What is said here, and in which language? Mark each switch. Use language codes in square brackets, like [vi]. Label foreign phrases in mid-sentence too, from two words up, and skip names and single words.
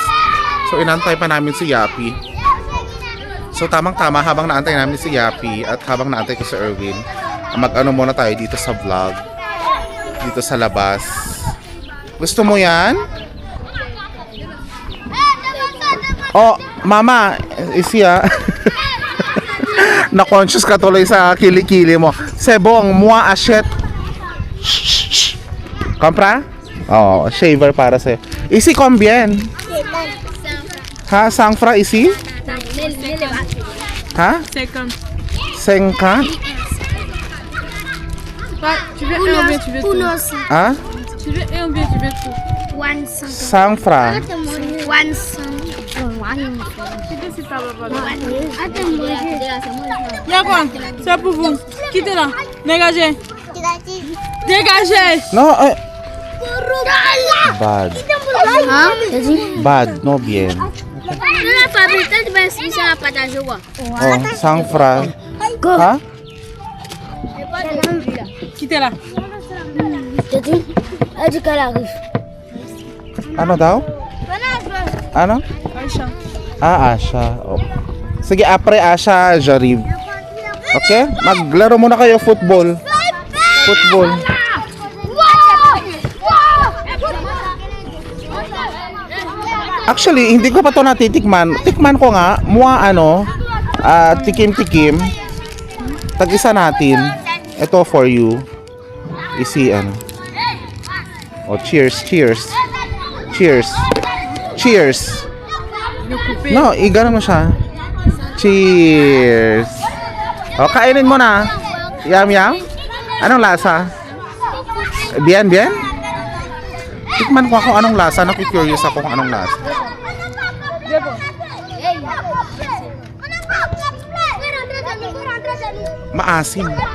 [tl] So, inantay pa namin si Yapi. So, tamang-tama habang naantay namin si Yapi at habang naantay ko si Erwin, mag-ano muna tayo dito sa vlog. Dito sa labas. Gusto mo yan? Mama, isya. Na-conscious ka tuloy sa kilikili mo. Sebong, [fr] moi achète. [tl] Compra? Shaver para sa'yo. [fr] Isi combien? Ha? 5 francs isi? Ha? 50. Tu veux un ou bien tu veux tout? Ha? Tu veux un ou bien tu veux tout? 5 francs. Quittez, c'est pas papa. Y'a quoi? C'est pour vous. Quittez là. Dégagez. Dégagez. [en] No, bad. Bad, no bien. [fr] Oh, sangfra. Ha? Quittez là. [tl] Ano daw? Ano? Aïcha. Asha. Oh. Sige, apre Asha, Jarib. [en] Okay? [tl] Maglaro muna kayo football. Football. Actually, hindi ko pa to natitikman. Tikman ko nga, tikim-tikim. Tag-isa natin. Ito [en] for you. Isi, Oh, cheers, cheers. Cheers. Cheers. No, [tl] igano mo siya. Cheers. O, kainin mo na. Yum, yum. Anong lasa? [fr] Bien, bien? [tl] Tikman ko kung anong lasa. Naku-curious ako kung anong lasa. Maasim.